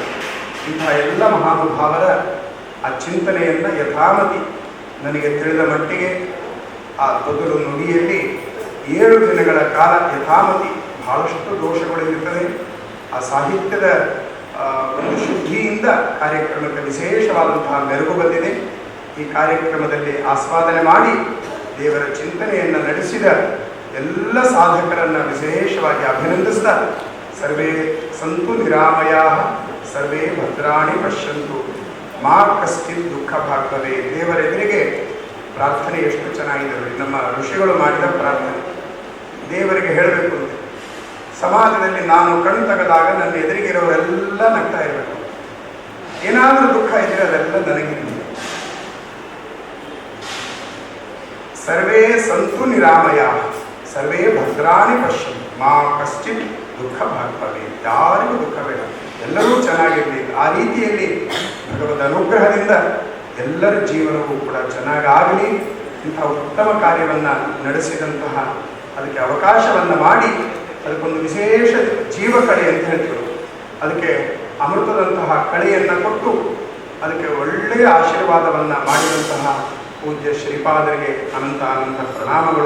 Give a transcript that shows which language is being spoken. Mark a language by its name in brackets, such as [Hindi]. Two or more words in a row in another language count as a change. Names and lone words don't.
[Kannada] ಇಂತಹ ಎಲ್ಲ ಮಹಾನುಭಾವರ ಆ ಚಿಂತನೆಯನ್ನು ಯಥಾಮತಿ ನನಗೆ ತಿಳಿದ ಮಟ್ಟಿಗೆ ಆ ತೊದಲು ನುಡಿಯಲ್ಲಿ 7 ದಿನಗಳ ಕಾಲ ಯಥಾಮತಿ ಬಹಳಷ್ಟು ದೋಷಗಳು ಇರುತ್ತದೆ. ಆ ಸಾಹಿತ್ಯದ ಒಂದು ಶುದ್ಧಿಯಿಂದ ಕಾರ್ಯಕ್ರಮಕ್ಕೆ ವಿಶೇಷವಾದಂತಹ ಮೆರುಗು ಬಂದಿದೆ. ಈ ಕಾರ್ಯಕ್ರಮದಲ್ಲಿ ಆಸ್ವಾದನೆ ಮಾಡಿ ದೇವರ ಚಿಂತನೆಯನ್ನು ನಡೆಸಿದ ಎಲ್ಲ ಸಾಧಕರನ್ನು ವಿಶೇಷವಾಗಿ ಅಭಿನಂದಿಸ್ತಾ, [Sanskrit] ಸರ್ವೇ ಸಂತು ನಿರಾಮಯಾ ಸರ್ವೇ ಭದ್ರಾಣಿ ಪಶ್ಯಂತು ಮಾ ಕಶ್ಚಿತ್ ದುಃಖ ಭಾಗ್ಭವೇ. [Kannada] ದೇವರೆದುರಿಗೆ ಪ್ರಾರ್ಥನೆ ಎಷ್ಟು ಚೆನ್ನಾಗಿದೆ ನೋಡಿ, ನಮ್ಮ ಋಷಿಗಳು ಮಾಡಿದ ಪ್ರಾರ್ಥನೆ. ದೇವರಿಗೆ ಹೇಳಬೇಕು ಅಂತ, ಸಮಾಜದಲ್ಲಿ ನಾನು ಕಣ್ ತೆಗೆದಾಗ ನನ್ನ ಎದುರಿಗಿರೋರೆಲ್ಲ ನಗ್ತಾ ಇರಬೇಕು. ಏನಾದರೂ ದುಃಖ ಇದ್ದರೆ ಅದೆಲ್ಲ ನನಗಿರಲಿ. [Sanskrit] ಸರ್ವೇ ಸಂತು ನಿರಾಮಯ ಸರ್ವೇ ಭದ್ರಾಣಿ ಪಶ್ಯಂತು ಮಾ ಕಶ್ಚಿತ್ ದುಃಖ ಭಾಗ್ಭವೇ. [Kannada] ಯಾರಿಗೂ ದುಃಖ ಬೇಡ, ಎಲ್ಲರೂ ಚೆನ್ನಾಗಿರಲಿ. ಆ ರೀತಿಯಲ್ಲಿ ಭಗವದ್ ಅನುಗ್ರಹದಿಂದ ಎಲ್ಲರ ಜೀವನವೂ ಕೂಡ ಚೆನ್ನಾಗಾಗಲಿ. ಇಂಥ ಉತ್ತಮ ಕಾರ್ಯವನ್ನು ನಡೆಸಿದಂತಹ, ಅದಕ್ಕೆ ಅವಕಾಶವನ್ನು ಮಾಡಿ ಅದಕ್ಕೊಂದು ವಿಶೇಷ ಜೀವ ಕಳೆ ಅಂತ ಹೇಳ್ತೀವಿ, ಅದಕ್ಕೆ ಅಮೃತದಂತಹ ಕಳೆಯನ್ನು ಕೊಟ್ಟು ಅದಕ್ಕೆ ಒಳ್ಳೆಯ ಆಶೀರ್ವಾದವನ್ನು ಮಾಡಿದಂತಹ ಪೂಜ್ಯ ಶ್ರೀಪಾದರಿಗೆ ಅನಂತ ಅನಂತ ಪ್ರಣಾಮಗಳು.